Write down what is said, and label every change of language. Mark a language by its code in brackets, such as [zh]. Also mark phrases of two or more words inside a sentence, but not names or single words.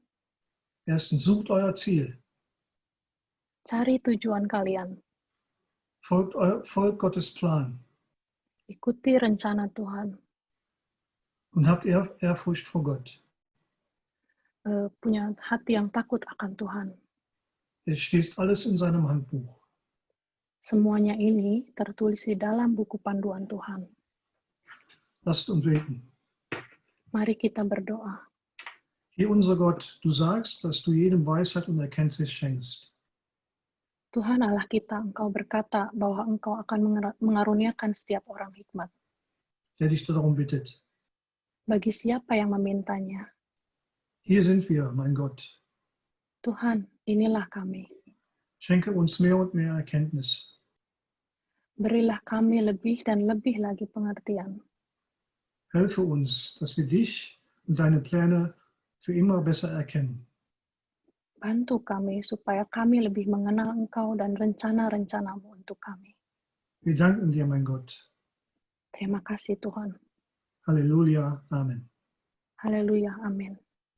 [de] Erstens, sucht euer Ziel. [id] Cari tujuan kalian. [de] Folgt Gottes Plan. [id] Ikuti rencana Tuhan. [de] Und habt Ehrfurcht vor Gott. [id] Punya hati yang takut akan Tuhan. [de] Es steht alles in seinem Handbuch. [id] Semuanya ini tertulis di dalam buku panduan Tuhan. [de] Lasst uns beten. [id] Mari kita berdoa. [de] Herr unser Gott, du sagst, dass du jedem Weisheit und Erkenntnis schenkst. [id] Tuhan Allah kita, Engkau berkata bahwa Engkau akan mengaruniakan setiap orang hikmat. [de] Der dich darum bittet. [id] Bagi siapa yang memintanya. [de] Hier sind wir, mein Gott. [id] Tuhan, inilah kami. [de] Schenke uns mehr und mehr Erkenntnis. [id] Berilah kami lebih dan lebih lagi pengertian. [de] Helfe uns, dass wir dich und deine Pläne für immer besser erkennen. [id] Bantu kami supaya kami lebih mengenal Engkau dan rencana-rencanamu untuk kami. [de] Wir danken dir, mein Gott. [id] Terima kasih Tuhan. [de] Halleluja. Amen. [id] Haleluya. Amin.